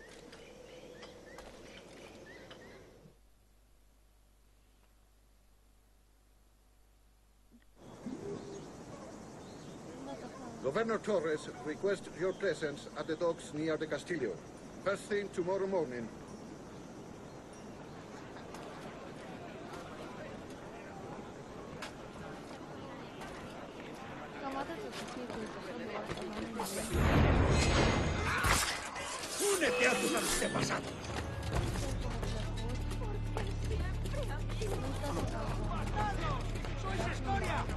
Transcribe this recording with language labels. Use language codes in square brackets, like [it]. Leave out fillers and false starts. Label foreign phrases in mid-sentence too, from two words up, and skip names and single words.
[en] Governor Torres requests your presence at the docks near the Castillo. First thing tomorrow morning. [ro] Cam atât să fie cu episodul ăsta. [es] ¡Únete a tus antepasados! ¡Sois escoria!